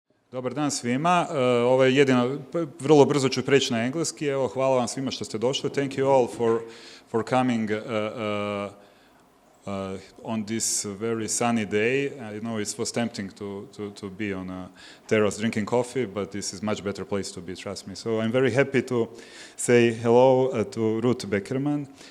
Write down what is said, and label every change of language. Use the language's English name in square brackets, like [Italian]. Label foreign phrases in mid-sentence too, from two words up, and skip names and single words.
[Croatian] Dobar dan svima. Ovo je jedino, vrlo brzo ću preći na engleski. Evo, hvala vam svima što ste došli. [English] Thank you all for coming on this very sunny day. I know it was tempting to be on a terrace drinking coffee, but this is much better place to be, trust me. So I'm very happy to say hello to Ruth Beckermann.